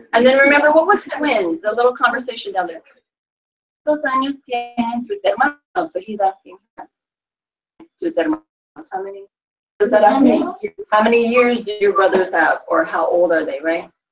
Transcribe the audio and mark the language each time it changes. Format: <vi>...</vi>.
<en>And then remember, what was twins? The little conversation down there.</en> <es>¿Cuántos años tienen tus hermanos?</es> <en>So he's asking tus hermanos. How many? What does that ask me? How many years do your brothers have? Or how old are they, right?</en>